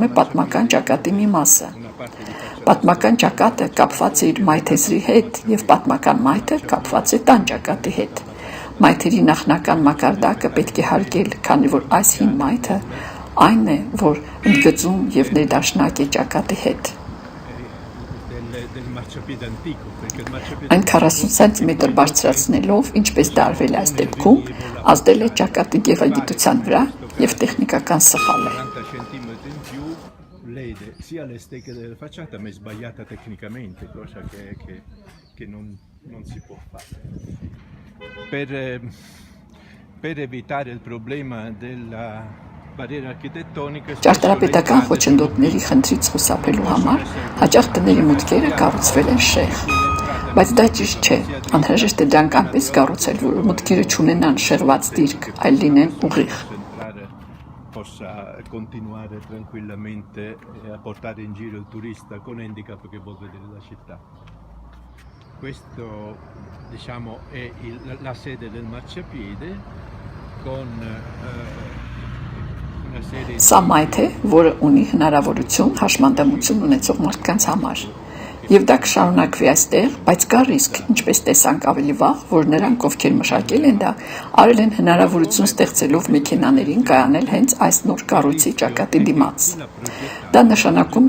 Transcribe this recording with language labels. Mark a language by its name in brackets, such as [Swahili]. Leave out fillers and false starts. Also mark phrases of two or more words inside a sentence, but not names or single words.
[Armenian] է պատմական ճակատի մի մասը։ Պատմական ճակատը կապված է իր մայթեզրի հետ եւ պատմական մայթը կապված է տան ճակատի հետ։ Մայթերի նախնական մակարդակը պետք է հարգել, քանի որ այս հին մայթը այն է, որ ընդգծում եւ ներդաշնակ է ճակատի հետ։ Այն 40 սենտիմետր բարձրացնելով, ինչպես դա արվել է այս դեպքում, ազդել է ճակատի գեղագիտության վրա եւ տեխնիկական սխալ է։ [Italian] Sia le stecche della facciata ma è sbagliata tecnicamente, cosa che non si può fare. Per evitare il problema della barriera architettonica [Armenian] Ճարտարապետական խոչընդոտների խնդրից խուսափելու համար հաճախ տների մուտքերը կառուցվել են շեղ, բայց դա ճիշտ չէ, անհրաժեշտ է դրանք այնպես կառուցել, որ մուտքերը չունենան շեղված դիրք, այլ լինեն ուղիղ։ [Italian] Possa continuare tranquillamente a portare in giro il turista con handicap che vuol vedere la città. Questo, diciamo, è la sede del marciapiede con una serie di... [Armenian] Սա մայթ է, որը ունի հնարավորություն հաշմանդամություն ունեցող մարդկանց համար։ Եվ դա կշարունակվի այստեղ, բայց կա ռիսկ, ինչպես տեսանք ավելի վաղ, որ նրանք, ովքեր մշակել են դա, արել են հնարավորություն ստեղծելով մեքենաներին կայանել հենց այս նոր կառույցի ճակատի դիմաց։ Դա նշանակում